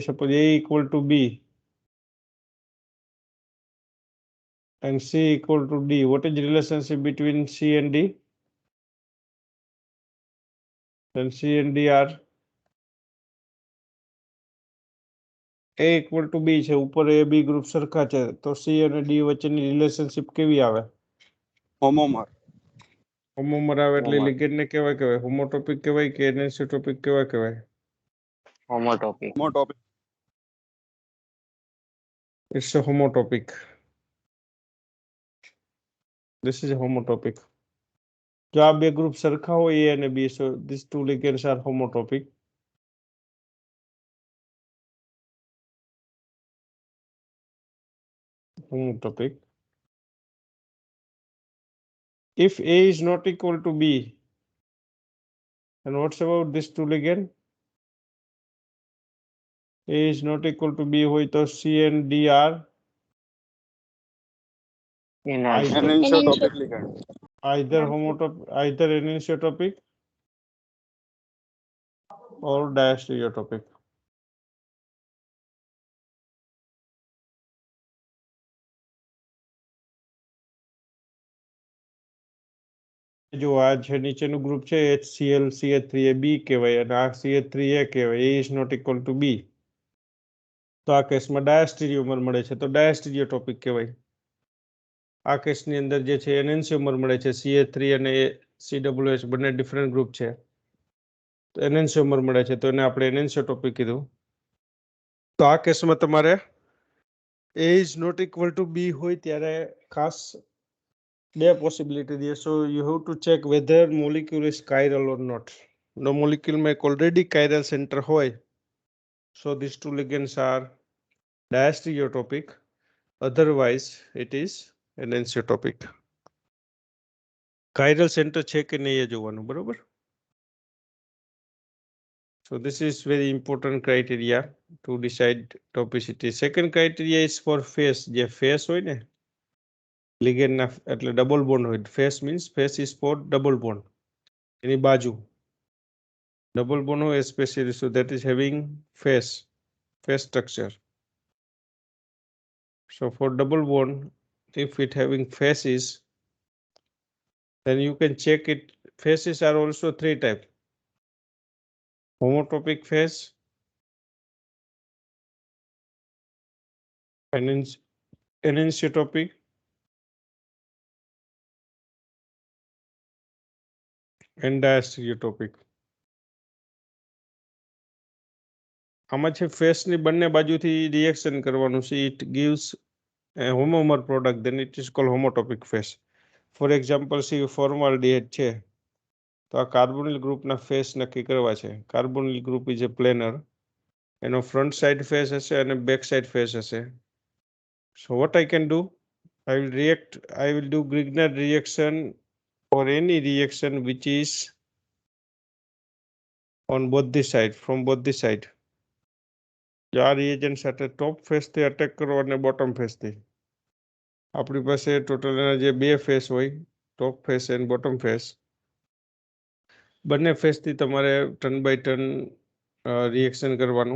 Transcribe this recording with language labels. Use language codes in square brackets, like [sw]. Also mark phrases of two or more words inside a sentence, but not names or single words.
[en] Suppose A equal to B and C equal to D. What is the relationship between C and D? Then C and D are A equal to B [gu] છે, ઉપર A B ગ્રુપ સરખા છે, તો C અને D વચ્ચેની રિલેશનશિપ કેવી આવે? હોમોમર. હોમોમર આવે એટલે Homomer. લિગેન્ડ ને કેવા કહેવાય? હોમોટોપિક કહેવાય કે એનેન્સિયોટોપિક કેવા કહેવાય? Homotopic. હોમોટોપિક. [en] It's a homotopic. This is a homotopic. [gu] જો આ બે ગ્રુપ સરખા હોય A અને B, [en] so these two ligands are homotopic. Homotopic. If A is not equal to B, and what's about this two ligand? A is not equal to B [gu] હોય તો [en] C and D are Enantiopic. enantiotopic ligand. either homotopic, either anisotropy or diastereotopic. [gu] જો આ છે નીચેનું ગ્રુપ છે HCl CH3A B કહેવાય અને આ CH3A કહેવાય. [en] A is not equal to B. [gu] તો આ કેસમાં ડાયાસ્ટીરિયોમર મળે છે તો ડાયાસ્ટીરિયોટોપિક કહેવાય. આ કેસની અંદર જે છે એનેન્સિયોમર મળે છે, CH3 અને COOH બંને [en] different group [gu] છે, તો એનેન્સિયોમર મળે છે તો એને આપણે એનેન્સિયોટોપિક કીધું. તો આ કેસમાં તમારે [en] A is not equal to B [gu] હોય ત્યારે ખાસ બે પોસિબિલિટી દે. [en] so you have to check whether molecule is chiral or not. [gu] નો મોલિક્યુલમાં એક ઓલરેડી કાયરલ સેન્ટર હોય, [en] so this two ligands are diastereotopic, otherwise it is anenciotopic. chiral center [gu] છે કે નહીં એ જોવાનું, બરોબર? [en] So this is very important criteria to decide topicity. Second criteria is for phase. [gu] જે phase હોય ને ligand ના એટલે [en] double bond [gu] હોય. [en] phase means phase is for double bond. [gu] એની બાજુ [en] double bond હોય especially, so that is having phase structure. So for double bond, if it having phases, then you can check it. Phases are also three types: homotopic phase, anenciotopic, and diastereotopic. [gu] આમાં છે ફેસની બંને બાજુથી રિએક્શન કરવાનું છે. [en] It gives a homomer product, then it is called homotopic phase. For example, see formaldehyde [gu] છે તો આ કાર્બોનિલ ગ્રુપના ફેસ નક્કી કરવા છે. [en] carbonyl group is a planar, [gu] એનો [en] front side face [gu] હશે અને [en] back side face [gu] હશે. [en] So what I can do, I will do Grignard reaction or any reaction which is on both the side, from both the side. [gu] જો આ રિએજન્ટ સાથે ટોપ ફેસથી અટેક કરો અને બોટમ ફેસથી. આપણી પાસે ટોટલ એના જે બે ફેસ હોય, [en] top face and bottom face, [gu] બંને ફેસથી તમારે [en] turn by turn [gu] રિએક્શન કરવાનું.